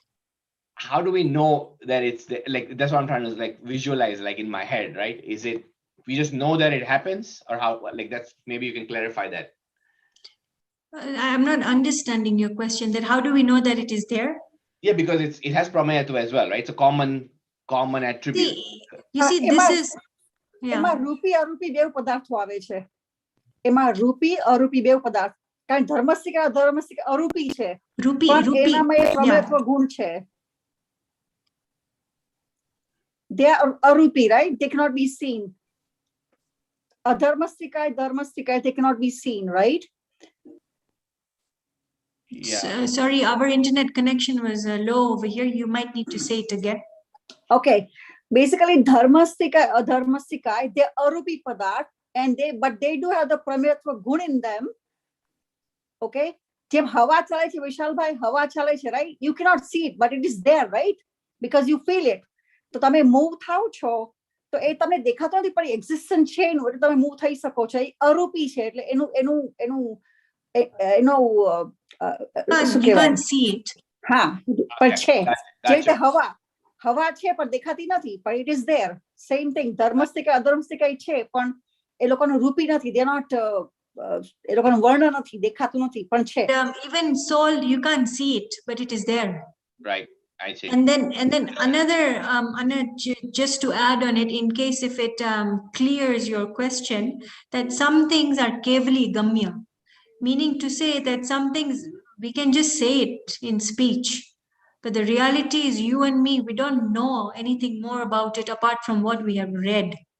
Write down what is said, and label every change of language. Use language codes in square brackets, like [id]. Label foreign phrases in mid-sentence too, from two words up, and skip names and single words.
[en] How do we know that it's like, that's what I'm trying to like visualize, like in my head, right? Is it We just know that it happens, or how? Like that's maybe you can clarify that. I'm not understanding your question. That how do we know that it is there? Yeah, because it has pramayatva as well, right? It's a common attribute. See, you see, this is [gu] એમાં રૂપી અરૂપી બેવ પદાર્થો આવે છે. એમાં રૂપી અરૂપી બેવ પદાર્થ. કારણ ધર્મસ્તિકા અધર્મસ્તિકા અરૂપી છે. રૂપી પણ રૂપી. એનામાં એક પ્રમેયત્વ ગુણ છે. [en] They are arupi, right? They cannot be seen. Adharmastika, dharmastika, they cannot be seen, right? Yeah. Sorry, our internet connection was low over here. You might need to say it again. Okay. Basically, dharmastika, adharmastika, they're [gu] અરૂપી પદાર્થ, [en] and but they do have the [gu] પ્રમેયત્વ ગુણ [en] in them. [gu] Okay. જેમ હવા ચાલે છે વિશાલભાઈ, હવા ચાલે છે, [en] right? You cannot see it, but it is there, right? Because you feel it. [gu] તો તમે મૂવ થાવ છો તો એ તમને દેખાતો નથી, પણ એક્ઝિસ્ટન્સ છે એનું, એટલે તમે મૂવ થઈ શકો છો. એ અરૂપી છે, એટલે એનું એનું એનું એનો શું [en] You [gu] કહેવાય? [en] can't see it. [gu] હા, પણ છે. જે રીતે [en] Gotcha. [gu] હવા છે પણ દેખાતી નથી, પણ [en] it is there. Same thing. [gu] ધર્મસ્તિકા અધર્મસ્તિકા છે, પણ એ લોકોનું રૂપી નથી. [en] They are not [gu] એ લોકોનું વર્ણ નથી, દેખાતું નથી, પણ છે. [en] Even soul, you can't see it, but it is there. Right. I see. And then another just to add on it, in case if it clears your question, that some things are [gu] કેવલી ગમ્ય, [en] meaning to say that some things we can just say it in speech, but the reality is you and me, we don't know anything more about it apart from what we have read.